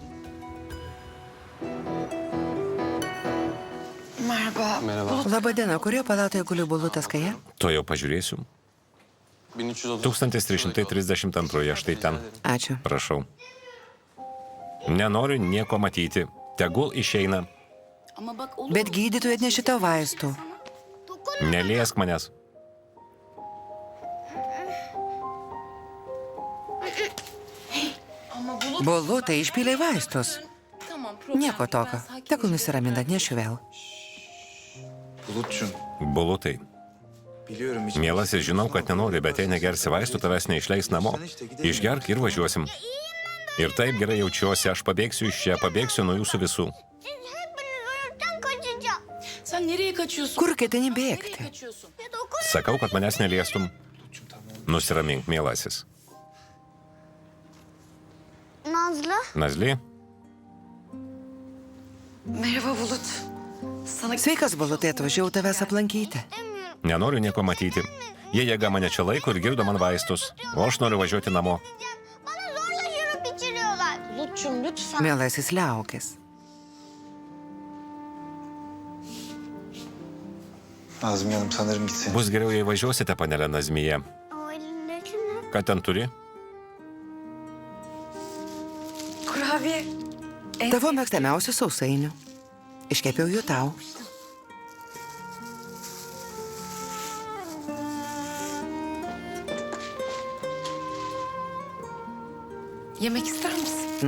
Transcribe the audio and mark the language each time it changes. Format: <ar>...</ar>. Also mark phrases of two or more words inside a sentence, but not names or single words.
<tr>Merhaba.</tr> <lt>Labadiena, kurioje palatoje guli Bulutas Kaja? To jau pažiūrėsiu. 1332, štai ten. Ačiū. Prašau. Nenoriu nieko matyti. Tegul išeina.</lt> <tr>Ama bak olur.</tr> <lt>Bet gydytojai atnešė tau vaistų. Neliesk manęs. Bulutai išpylė vaistus.</lt> <tr>Tamam, problem</tr> <lt>Nieko</lt> <tr>yok.</tr> <lt>tokio.</lt> <tr>Ben sakin</tr> <lt>Tegul</lt> <tr>olacağım.</tr> <lt>nusiramina, nešiu vėl.</lt> <tr>Bulutçum,</tr> <lt>Bulutai.</lt> <tr>biliyorum hiç...</tr> <lt>Mielasis, žinau, kad nenori, bet jei negersi vaistų, tavęs neišleis namo. Išgerk ir važiuosim. Ir taip gerai jaučiuosi, aš pabėgsiu iš čia, pabėgsiu nuo jūsų visų.</lt> <tr>Sen nereye kaçıyorsun?</tr> <lt>Kur ketini</lt> <tr>Nereye</tr> <lt>bėgti?</lt> <tr>kaçıyorsun?</tr> <lt>Sakau, kad manęs neliestum. Nusiramink, mielasis. Nazlı. Nazly,</lt> <tr>Merhaba Bulut. Sana</tr> <lt>Sveikas, Bulutai, atvažiavau tavęs aplankyti. nenoriu nieko matyti. Jie jėga mane čia laiko ir girdo man vaistus. O aš noriu važiuoti namo.</lt> <tr>Bana zorla şurup içiriyorlar. Bulutçum lütfen.</tr> <lt>Mielasis, liaukis.</lt> <tr>Nazmiye Hanım sanırım gitseniz.</tr> <lt>Bus geriau, jei važiuosite, panelė Nazmyje.</lt> <tr>O elindeki ne?</tr> <lt>Ką ten turi?</lt> <tr>kurabiye.</tr> <lt>Tavo mėgstamiausių sausainių. Iškepiau jų tau.</lt> <tr>Yemek ister misin?</tr>